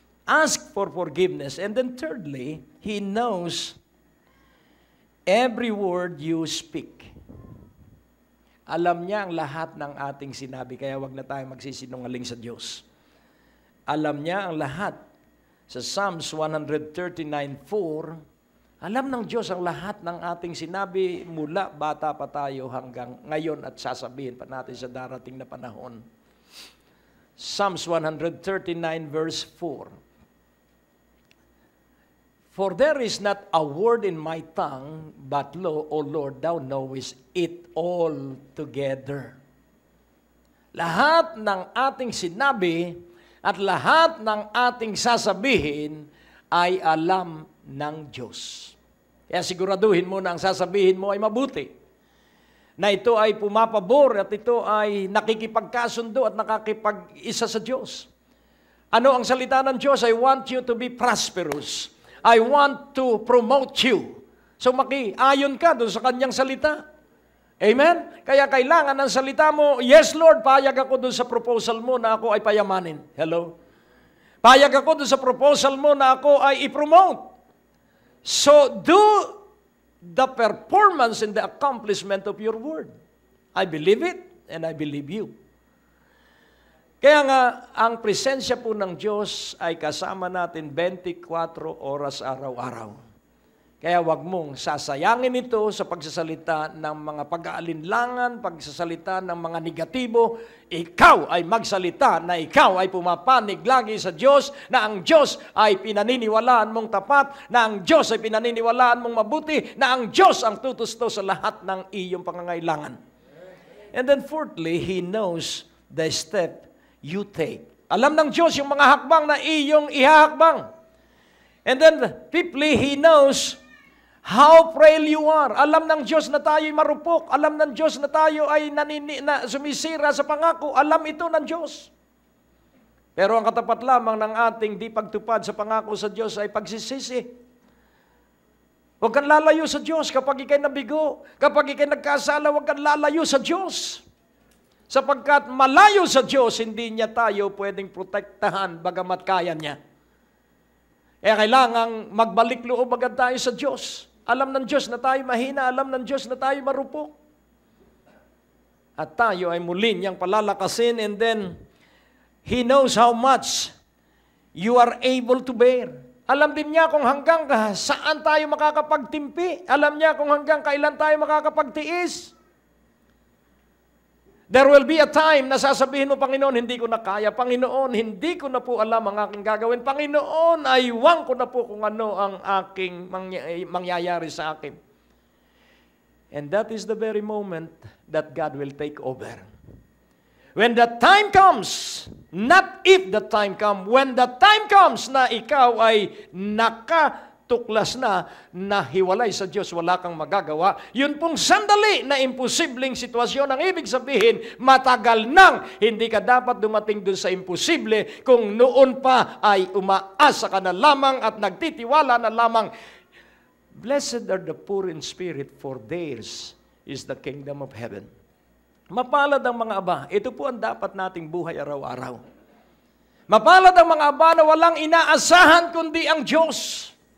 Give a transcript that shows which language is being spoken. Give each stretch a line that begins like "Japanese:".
English: Ask for forgiveness. And then thirdly, He knows every word you speak.
Filipino: Alam niya ang lahat ng ating sinabi, kaya wag na tayo magsisinungaling sa Diyos. Alam niya ang lahat. Sa Psalms 139:4, alam ng Diyos ang lahat ng ating sinabi mula bata pa tayo hanggang ngayon at sasabihin pa natin sa darating na panahon.
English: Psalms 139 verse 4. For there is not a word in my tongue, but lo, O Lord, Thou knowest it all together.
Filipino: Lahat ng ating sinabi at lahat ng ating sasabihin ay alam ng Diyos. Kaya siguraduhin mo na ang sasabihin mo ay mabuti. Na ito ay pumapabor at ito ay nakikipagkasundo at nakakipag-isa sa Diyos. Ano ang salita ng Diyos?
English: I want you to be prosperous. I want to promote you. So
Filipino: makiayon ka doon sa kanyang salita.
English: Amen?
Filipino: Kaya kailangan ng salita mo,
English: yes Lord,
Filipino: payag ako doon sa proposal mo na ako ay payamanin. Hello? Payag ako doon sa proposal mo na ako ay i-promote.
English: So do the performance and the accomplishment of your word. I believe it and I believe you.
Filipino: Kaya nga, ang presensya po ng Diyos ay kasama natin 24 oras araw-araw. Kaya wag mong sasayangin ito sa pagsasalita ng mga pag-aalinlangan, pagsasalita ng mga negatibo. Ikaw ay magsalita na ikaw ay pumapanig lagi sa Diyos, na ang Diyos ay pinaniniwalaan mong tapat, na ang Diyos ay pinaniniwalaan mong mabuti, na ang Diyos ang tutusto sa lahat ng iyong pangangailangan.
English: And then fourthly, He knows the step you take.
Filipino: Alam ng Diyos yung mga hakbang na iyong ihahakbang.
English: And then fifthly, He knows how frail you are.
Filipino: Alam ng Diyos na tayo'y marupok. Alam ng Diyos na tayo ay sumisira sa pangako. Alam ito ng Diyos. Pero ang katapat lamang ng ating di pagtupad sa pangako sa Diyos ay pagsisisi. Huwag kang lalayo sa Diyos kapag ikay nabigo. Kapag ikay nagkasala, huwag kang lalayo sa Diyos. Sapagkat malayo sa Diyos, hindi niya tayo pwedeng protektahan bagamat kaya niya. Kaya kailangang magbalik loob agad tayo sa Diyos. Alam ng Diyos na tayo mahina, alam ng Diyos na tayo marupok. At tayo ay muli niyang palalakasin,
English: and then He knows how much you are able to bear.
Filipino: Alam din niya kung hanggang saan tayo makakapagtimpi. Alam niya kung hanggang kailan tayo makakapagtiis.
English: There will be a time
Filipino: na sasabihin mo, Panginoon, hindi ko na kaya. Panginoon, hindi ko na po alam ang aking gagawin. Panginoon, aywan ko na po kung ano ang aking mangyayari sa akin.
English: And that is the very moment that God will take over. When the time comes, not if the time comes, when the time comes
Filipino: na ikaw ay tuklas na hiwalay sa Diyos, wala kang magagawa. Yun pong sandali na imposibleng sitwasyon, ang ibig sabihin, matagal nang hindi ka dapat dumating dun sa imposible kung noon pa ay umaasa ka na lamang at nagtitiwala na lamang.
English: Blessed are the poor in spirit, for theirs is the kingdom of heaven.
Filipino: Mapalad ang mga aba. Ito po ang dapat nating buhay araw-araw. Mapalad ang mga aba na walang inaasahan kundi ang Diyos.